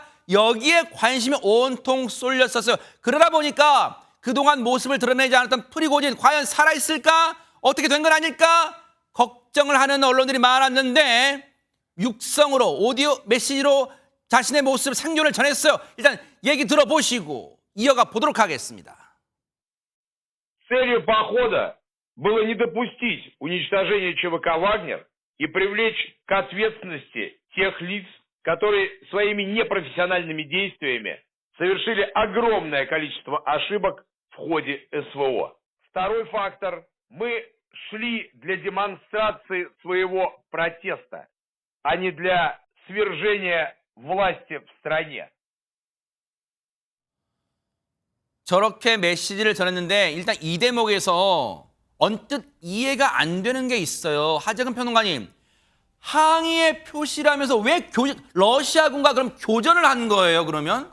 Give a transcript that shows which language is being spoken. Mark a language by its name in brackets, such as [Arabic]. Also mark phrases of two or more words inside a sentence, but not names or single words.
[Korean] 여기에 관심이 온통 쏠렸었어요. 그러다 보니까 그동안 모습을 드러내지 않았던 프리고진 과연 살아있을까? 어떻게 된 건 아닐까? 걱정을 하는 언론들이 많았는데 육성으로 오디오 메시지로 자신의 모습 상존을 전했어요. 일단 얘기 들어보시고 이어가 보도록 하겠습니다. [Russian] Целью похода было не допустить уничтожения ЧВК «Вагнер» и привлечь к ответственности тех лиц, которые своими непрофессиональными действиями совершили огромное количество ошибок в ходе СВО. Второй фактор. Мы шли для демонстрации своего протеста, а не для свержения власти в стране. [Korean] 저렇게 메시지를 전했는데 일단 이 대목에서 언뜻 이해가 안 되는 게 있어요. 하재근 평론가님, 항의의 표시라면서 왜 러시아군과 그럼 교전을 한 거예요, 그러면?